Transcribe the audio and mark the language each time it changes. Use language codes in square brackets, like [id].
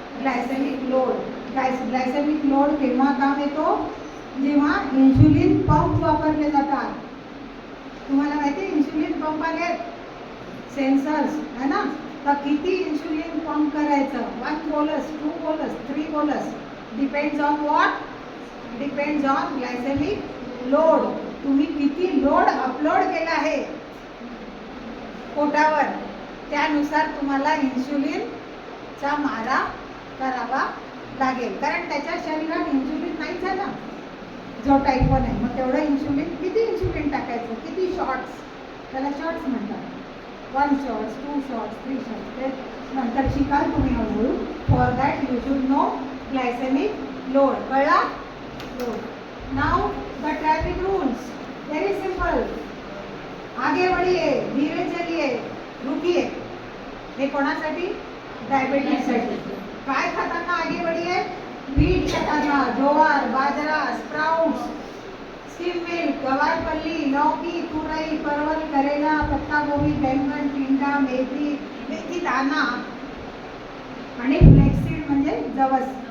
[mr] Glycaemic load. Glycaemic load केव्हा काम येतो? जेव्हा इन्शुलिन पंप वापरले जातात. तुम्हाला माहिती आहे इन्शुलिन पंप आहेत, सेन्सर्स, [hi] है ना. [mr] तर किती इन्शुलिन पंप करायचं? 1 बोलस, 2 बोलस, 3 बोलस, [en] Depends on what? Depends on glycaemic load. [mr] तुम्ही किती लोड अपलोड केला आहे पोटावर, त्यानुसार तुम्हाला इन्शुलिनचा मारा करावा लागेल. कारण त्याच्या शरीरात इन्शुलिन नाही झाला, जो टाईप 1 आहे. मग तेवढं इन्शुलिन, किती इन्शुलिन टाकायचं? किती शॉट्स? त्याला शॉट्स म्हणतात. 1 शॉट्स, 2 शॉट्स, 3 शॉट्स. ते नंतर शिकाल तुम्ही हळूहळू. [en] For that you should know glycaemic load. कळला? Load. Now the traffic rules. Very simple. [hi] आगे बढ़िए, धीरे चलिए, रुकिए. [mr] हे कोणासाठी? डायबिटीजसाठी. काय खाताना [hi] आगे बढ़िए? [mr] व्हीट खाताना, ज्वार, बाजरा, स्प्राउट्स, स्किम मिल्क, गवारपल्ली, लौकी, तुरई, परवल, करेला, पत्ता गोभी, बैंगन, टिंडा, मेथी दाना आणि फ्लेक्सीड म्हणजे जवस.